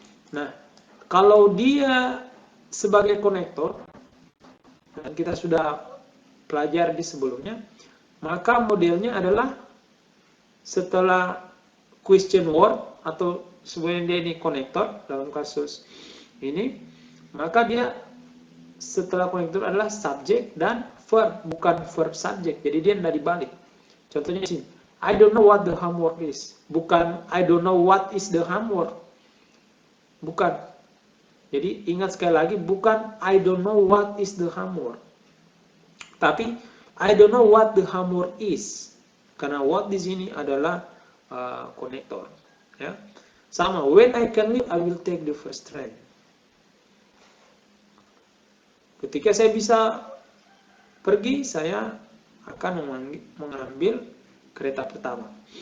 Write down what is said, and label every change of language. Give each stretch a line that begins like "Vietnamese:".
Indonesian: Nah, kalau dia sebagai konektor, dan kita sudah pelajari di sebelumnya, maka modelnya adalah setelah question word atau sebenarnya ini konektor dalam kasus ini, maka dia setelah konektor adalah subjek dan verb, bukan verb subjek. Jadi dia tidak dibalik. Contohnya di sini,
English: I don't know what the homework is.
Indonesian: Bukan
English: I don't know what is the homework. Bukan.
Indonesian: Jadi ingat sekali lagi, bukan
English: I don't know what is the homework.
Indonesian: Tapi
English: I don't know what the homework is.
Indonesian: Karena what di sini adalah konektor. Ya.
English: Sama, when I can leave, I will take the first train.
Indonesian: Ketika saya bisa pergi, saya akan mengambil kereta pertama.